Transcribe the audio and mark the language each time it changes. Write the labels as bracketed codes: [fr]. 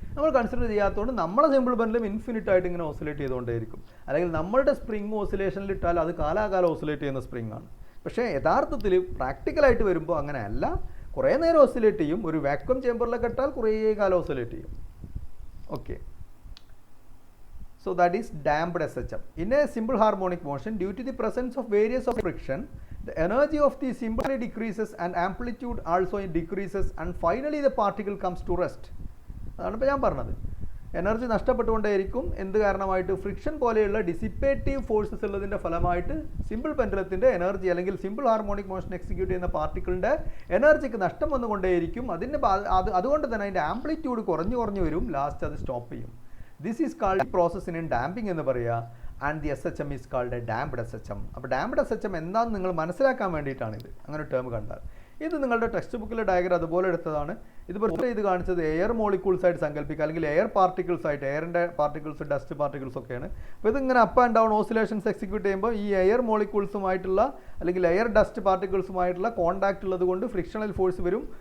[ml] നമ്മൾ കൺസിഡർ ചെയ്യാത്തതുകൊണ്ട് നമ്മളെ സിമ്പിൾ പെൻഡുലം ഇൻഫിനിറ്റ് ആയിട്ട് ഇങ്ങനെ ഓസിലേറ്റ് ചെയ്തുകൊണ്ടേയിരിക്കും. അല്ലെങ്കിൽ നമ്മളുടെ സ്പ്രിങ് ഓസിലേഷനിൽ ഇട്ടാൽ അത് കാലാകാലം ഓസിലേറ്റ് ചെയ്യുന്ന സ്പ്രിങ് ആണ്. പക്ഷേ യഥാർത്ഥത്തിൽ പ്രാക്ടിക്കലായിട്ട് വരുമ്പോൾ അങ്ങനെയല്ല. കുറേ നേരം ഓസിലേറ്റ് ചെയ്യും. ഒരു വാക്വം ചേമ്പറിലൊക്കെ ഇട്ടാൽ കുറേ കാലം ഓസിലേറ്റ് ചെയ്യും. [en] Okay, so that is damped SHM. In a simple harmonic motion, due to the presence of various of friction, the energy of the symbol decreases and amplitude also decreases, and finally the particle comes to rest. [ml] അതാണ് ഇപ്പോൾ ഞാൻ പറഞ്ഞത്. Energy നഷ്ടപ്പെട്ടുകൊണ്ടേയിരിക്കും. എന്ത് കാരണമായിട്ട്? Friction പോലെയുള്ള dissipative forces ഉള്ളതിൻ്റെ ഫലമായിട്ട് simple പെൻഡുലത്തിൻ്റെ energy, അല്ലെങ്കിൽ simple harmonic motion execute ചെയ്യുന്ന പാർട്ടിക്കിളിൻ്റെ എനർജിക്ക് നഷ്ടം വന്നുകൊണ്ടേയിരിക്കും. അതുകൊണ്ട് തന്നെ അതിൻ്റെ ആംപ്ലിറ്റ്യൂഡ് കുറഞ്ഞു വരും. ലാസ്റ്റ് അത് സ്റ്റോപ്പ് ചെയ്യും. [en] This is called a process in damping [ml] എന്ന് പറയുക. [en] And the SHM is called a damped SHM. [ml] അപ്പോൾ damped SHM എന്താണെന്ന് നിങ്ങൾ മനസ്സിലാക്കാൻ വേണ്ടിയിട്ടാണ് ഇത് അങ്ങനെ ടേം കണ്ടാൽ. ഇത് നിങ്ങളുടെ ടെക്സ്റ്റ് ബുക്കിലെ ഡയഗ്രം അതുപോലെ എടുത്തതാണ്. ഇതിപ്പോൾ ഇത് കാണിച്ചത് എയർ മോളിക്യൂൾസ് ആയിട്ട് സങ്കല്പിക്കുക, അല്ലെങ്കിൽ എയർ പാർട്ടിക്കിൾസ് ആയിട്ട്. എയറിൻ്റെ പാർട്ടിക്കിൾസ്, ഡസ്റ്റ് പാർട്ടിക്കിൾസ് ഒക്കെയാണ്. അപ്പോൾ ഇതിങ്ങനെ up and down oscillations execute ചെയ്യുമ്പോൾ ഈ എയർ മോളിക്യൂൾസുമായിട്ടുള്ള, അല്ലെങ്കിൽ എയർ ഡസ്റ്റ് പാർട്ടിക്കിൾസുമായിട്ടുള്ള കോൺടാക്റ്റ് ഉള്ളത് കൊണ്ട് ഫ്രിക്ഷണൽ ഫോഴ്സ് വരും.